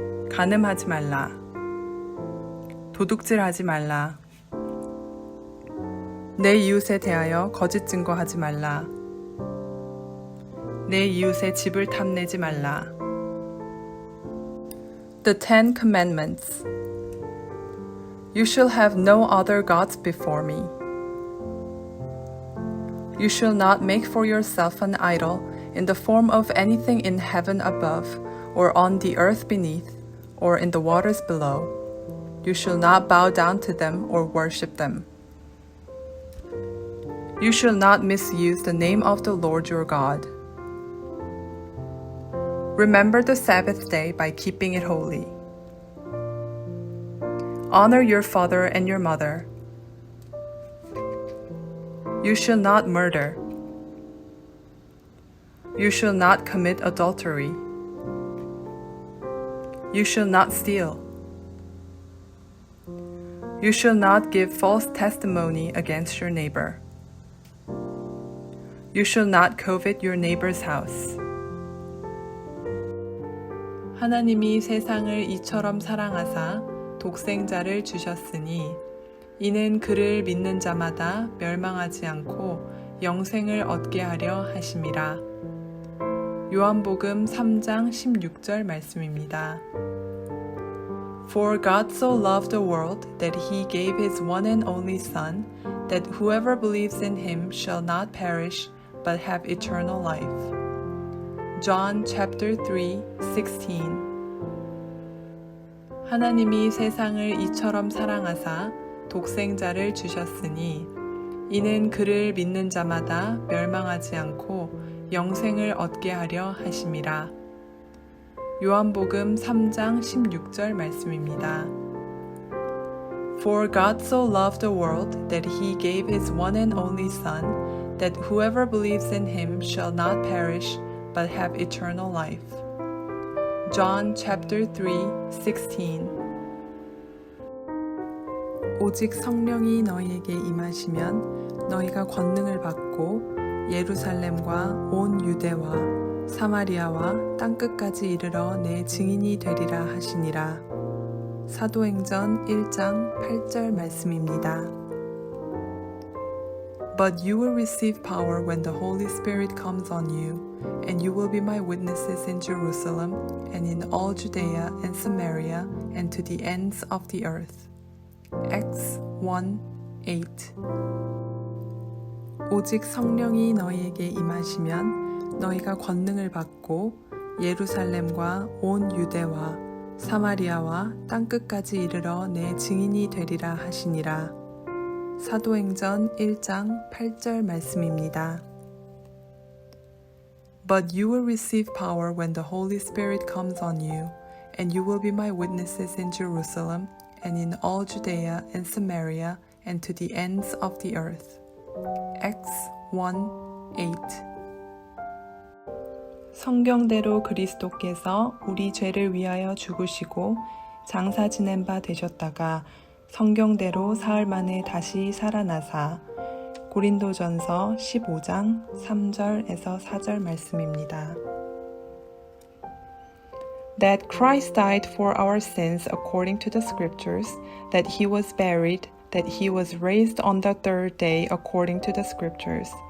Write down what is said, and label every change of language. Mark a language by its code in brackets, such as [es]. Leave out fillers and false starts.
[ko] 간음하지 말라. 도둑질하지 말라. 내 이웃에 대하여 거짓 증거하지 말라. 내 이웃의 집을 탐내지 말라. [en] The Ten Commandments. You shall have no other gods before me. You shall not make for yourself an idol in the form of anything in heaven above, or on the earth beneath, or in the waters below. You shall not bow down to them or worship them. You shall not misuse the name of the Lord your God. Remember the Sabbath day by keeping it holy. Honor your father and your mother. You shall not murder. You shall not commit adultery. You shall not steal. You shall not give false testimony against your neighbor. You shall not covet your neighbor's house. [ko] 하나님이 세상을 이처럼 사랑하사 독생자를 주셨으니 이는 그를 믿는 자마다 멸망하지 않고 영생을 얻게 하려 하심이라. 요한복음 3장 16절 말씀입니다. [en] For God so loved the world that he gave his one and only Son, that whoever believes in him shall not perish but have eternal life. John chapter 3:16. [ko] 하나님이 세상을 이처럼 사랑하사 독생자를 주셨으니 이는 그를 믿는 자마다 멸망하지 않고 영생을 얻게 하려 하심이라. 요한복음 3장 16절 말씀입니다. [en] For God so loved the world that he gave his one and only Son, that whoever believes in him shall not perish but have eternal life. John chapter 3:16. [ko] 오직 성령이 너희에게 임하시면 너희가 권능을 받고 예루살렘과 온 유대와 사마리아와 땅끝까지 이르러 내 증인이 되리라 하시니라. 사도행전 1장 8절 말씀입니다. [en] But you will receive power when the Holy Spirit comes on you, and you will be my witnesses in Jerusalem and in all Judea and Samaria and to the ends of the earth. Acts 1:8. [ko] 오직 성령이 너희에게 임하시면 너희가 권능을 받고 예루살렘과 온 유대와 사마리아와 땅끝까지 이르러 내 증인이 되리라 하시니라. 사도행전 1장 8절 말씀입니다. [en] But you will receive power when the Holy Spirit comes on you, and you will be my witnesses in Jerusalem and in all Judea and Samaria and to the ends of the earth. Acts 1:8. [ko] 성경대로 그리스도께서 우리 죄를 위하여 죽으시고 장사 지낸 바 되셨다가 성경대로 사흘 만에 다시 살아나사. 고린도전서 15장 3절에서 4절 말씀입니다. [en] That Christ died for our sins according to the scriptures, that he was buried, that he was raised on the third day according to the scriptures.